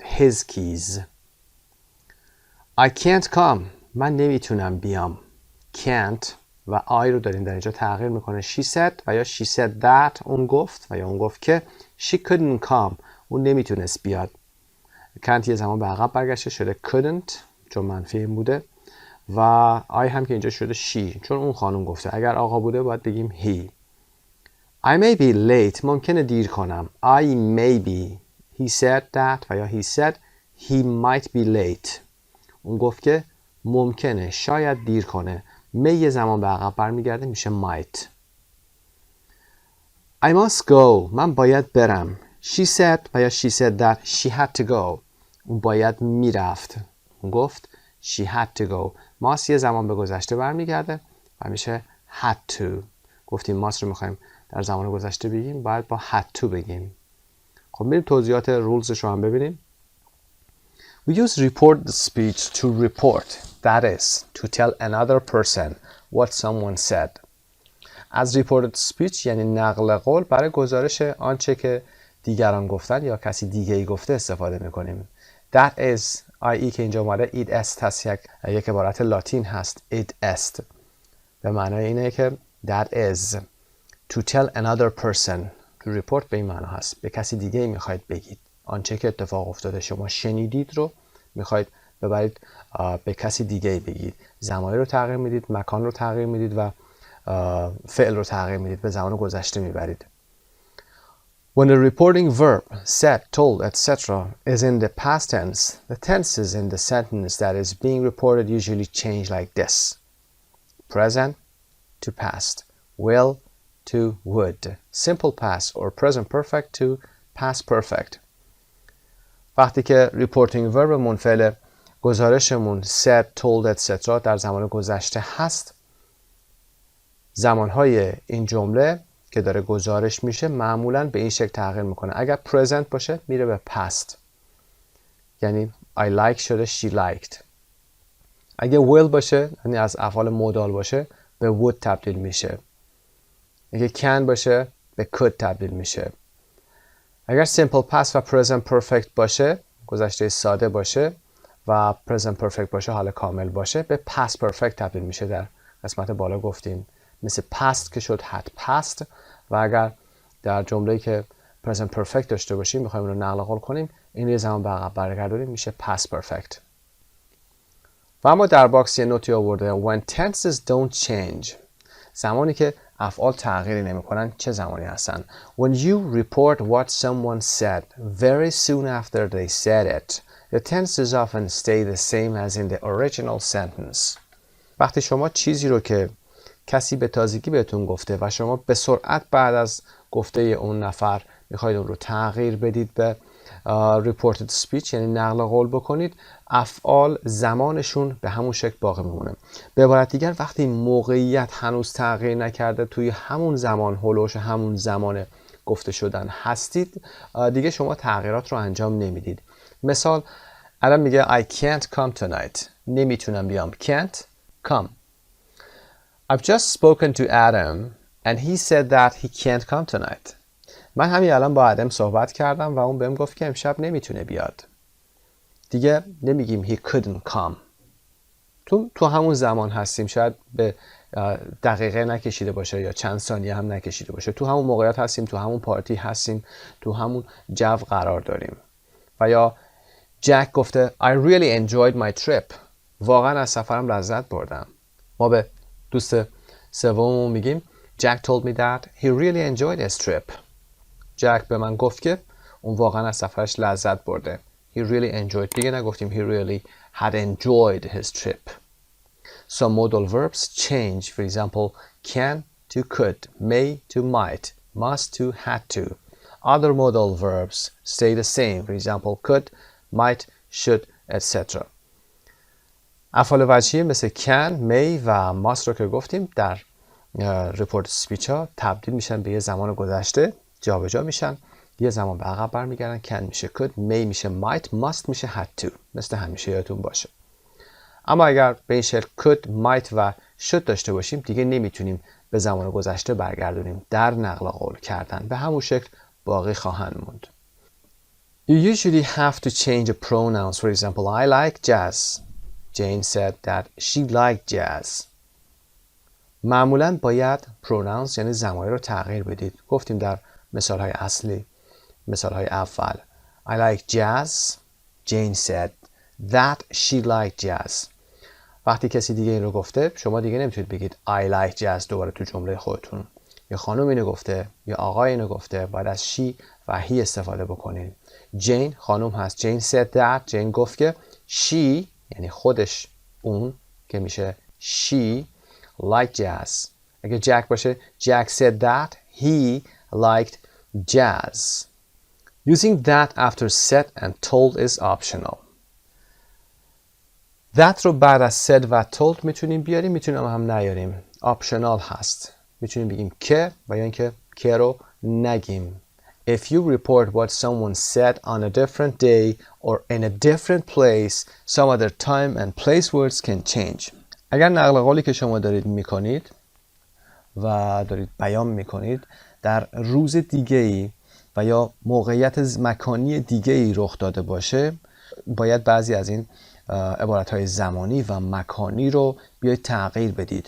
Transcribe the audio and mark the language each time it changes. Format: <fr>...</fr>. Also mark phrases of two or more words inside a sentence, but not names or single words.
<en>his keys. I can't come.</en> <fa>من نمیتونم بیام. can't و I رو داریم در اینجا تغییر میکنه.</fa> <en>she said</en> <fa>و یا</fa> <en>she said that،</en> <fa>اون گفت و یا اون گفت که.</fa> <en>she couldn't come،</en> <fa>اون نمیتونست بیاد. can't یه زمان به عقب برگشته شده couldn't چون منفی این بوده و I هم که اینجا شده she چون اون خانم گفته. اگر آقا بوده باید بگیم he.</fa> <en>I may be late.</en> <fa>ممکنه دیر کنم.</fa> <en>I may be. He said that</en> <fa>و یا</fa> <en>he said he might be late.</en> <fa>اون گفت که ممکنه شاید دیر کنه. may یه زمان به عقب برمیگرده میشه might.</fa> <en>I must go.</en> <fa>من باید برم. She said و یا she said that she had to go. اون باید میرفت. اون گفت</fa> <en>she had to go.</en> <fa>must یه زمان به گذشته برمیگرده و میشه</fa> <en>had to.</en> <fa>گفتیم must رو میخوایم در زمان گذشته بگیم باید با</fa> <en>had to</en> <fa>بگیم. خب بریم توضیحات رولزش رو هم ببینیم.</fa> <en>We use report the speech to report, that is, to tell another person what someone said.</en> <fa>از</fa> <en>reported speech</en> <fa>یعنی نقل قول برای گزارش آنچه که دیگران گفتن یا کسی دیگه ای گفته استفاده میکنیم.</fa> <en>That is, i.e.</en> <fa>که اینجا اومده</fa> <la>id est</la> <fa>هست، یک عبارت لاتین هست</fa> <la>id est.</la> <fa>به معنای اینه که</fa> <en>that is. To tell another person. To report</en> <fa>به این معنا هست. به کسی دیگه میخواید بگید. آنچه که اتفاق افتاده شما شنیدید رو میخواید ببرید به کسی دیگه بگید. زمانی رو تغییر میدید، مکان رو تغییر میدید و فعل رو تغییر میدید، به زمان گذشته میبرید.</fa> <en>When the reporting verb said, told, etc. is in the past tense, the tenses in the sentence that is being reported usually change like this. Present to past. Will to would. Simple past or present perfect to past perfect.</en> <fa>وقتی که</fa> <en>reporting verb</en> <fa>منفعل گزارشمون</fa> <en>said, told, etc.</en> <fa>در زمان گذشته هست، زمانهای این جمله که داره گزارش میشه معمولاً به این شکل تغییر میکنه. اگر present باشه میره به past، یعنی</fa> <en>I like</en> <fa>شده</fa> <en>she liked.</en> <fa>اگه will باشه یعنی از افعال مودال باشه به would تبدیل میشه. اگه can باشه به could تبدیل میشه. اگر</fa> <en>simple past</en> <fa>و</fa> <en>present perfect</en> <fa>باشه، گذشته ساده باشه و</fa> <en>present perfect</en> <fa>باشه، حال کامل باشه، به</fa> <en>past perfect</en> <fa>تبدیل میشه. در قسمت بالا گفتیم مثل past که شد</fa> <en>had passed</en> <fa>و اگر در جمله‌ای که</fa> <en>present perfect</en> <fa>داشته باشیم میخوایم رو نقل قول کنیم، این رو زمان به عقب برگردونیم میشه</fa> <en>past perfect.</en> <fa>و اما در باکس یه نوتی آورده</fa> <en>when tenses don't change.</en> <fa>زمانی که افعال تغییری نمی‌کنن چه زمانی هستن؟</fa> <en>When you report what someone said very soon after they said it, the tenses often stay the same as in the original sentence.</en> <fa>وقتی شما چیزی رو که کسی به تازگی بهتون گفته و شما به سرعت بعد از گفته اون نفر میخواید اون رو تغییر بدید به</fa> <en>reported speech</en> <fa>یعنی نقل قول بکنید، افعال زمانشون به همون شکل باقی میمونه. به عبارت دیگر وقتی موقعیت هنوز تغییر نکرده توی همون زمان هولوش همون زمان گفته شدن هستید، دیگه شما تغییرات رو انجام نمیدید. مثال الان میگه</fa> <en>I can't come tonight.</en> <fa>نمیتونم بیام.</fa> <en>Can't come. I've just spoken to Adam and he said that he can't come tonight.</en> <fa>من همین الان با آدم صحبت کردم و اون بهم گفت که امشب نمیتونه بیاد. دیگه نمیگیم</fa> <en>he couldn't come.</en> <fa>تو همون زمان هستیم. شاید به دقیقه نکشیده باشه یا چند ثانیه هم نکشیده باشه. تو همون موقعیت هستیم، تو همون پارتی هستیم، تو همون جو قرار داریم. و یا جک گفته</fa> <en>I really enjoyed my trip.</en> <fa>واقعا از سفرم لذت بردم. ما به دوست سوممون میگیم</fa> <en>Jack told me that he really enjoyed his trip.</en> <fa>جک به من گفت که اون واقعا از سفرش لذت برده.</fa> <en>He really enjoyed.</en> <fa>دیگه نگفتیم</fa> <en>he really had enjoyed his trip. Some modal verbs change. For example, can to could, may to might, must to had to. Other modal verbs stay the same. For example, could, might, should, etc.</en> <fa>افعال وجهی مثل</fa> <en>can, may</en> <fa>و must رو که گفتیم در رپورت سپیچ ها تبدیل میشن به یه زمان گذشته، جابجا میشن، یه زمان به عقب برمیگردن. can میشه could، may میشه might، must میشه</fa> <en>had to.</en> <fa>مثل همیشه یادتون باشه. اما اگر به این شکل</fa> <en>could، might</en> <fa>و should داشته باشیم دیگه نمیتونیم به زمان گذشته برگردونیم. در نقل قول کردن به همون شکل باقی خواهند موند.</fa> <en>You usually have to change a pronouns. For example, I like jazz. Jane said that she liked jazz.</en> <fa>معمولاً باید pronouns یعنی ضمایر رو تغییر بدید. گفتیم در مثالهای اصلی، مثالهای اول.</fa> <en>I like jazz. Jane said that she liked jazz.</en> <fa>وقتی کسی دیگه این رو گفته شما دیگه نمیتونید بگید</fa> <en>I like jazz</en> <fa>دوباره تو جمله خودتون. یا خانم اینو گفته یا آقای اینو گفته، باید از she و he استفاده بکنید. جین خانم هست.</fa> <en>Jane said that.</en> <fa>جین گفت که she یعنی خودش، اون که میشه</fa> <en>she liked jazz.</en> <fa>اگه جک باشه</fa> <en>Jack said that he liked jazz. Using that after said and told is optional.</en> <fa>that رو بعد از said و told میتونیم بیاریم، میتونیم هم نیاریم. optional هست. میتونیم بگیم که و یا اینکه که رو نگیم.</fa> <en>If you report what someone said on a different day or in a different place, some other time and place words can change.</en> <fa>اگر نقل قولی که شما دارید میکنید و دارید بیان میکنید در روز دیگه‌ای و یا موقعیت مکانی دیگه‌ای رخ داده باشه، باید بعضی از این عبارت‌های زمانی و مکانی رو بیاید تغییر بدید.</fa>